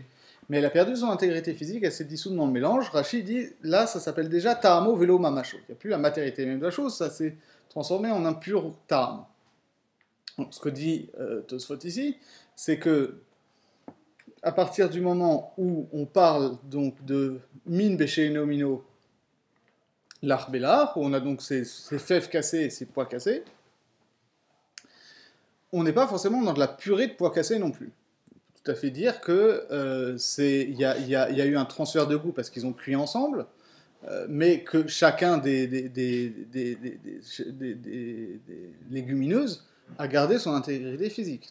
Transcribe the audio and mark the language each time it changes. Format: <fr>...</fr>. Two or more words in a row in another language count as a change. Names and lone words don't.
<fr>Mais elle a perdu son intégrité physique, elle s'est dissoute dans le mélange. Rachid dit, là, ça s'appelle déjà</fr> <he>טעמו ולא ממשו.</he> <fr>Il n'y a plus la matérialité même de la chose, ça s'est transformé en un pur ta'am. Donc, ce que dit Tosfot ici, c'est que à partir du moment où on parle donc de</fr> <he>מין בשאינו מינו</he> <fr>l'arbelar, où on a donc ces fèves cassées et ces pois cassés, on n'est pas forcément dans de la purée de pois cassés non plus. Tout à fait dire que il y a eu un transfert de goût parce qu'ils ont cuit ensemble, mais que chacun des légumineuses a gardé son intégrité physique.</fr>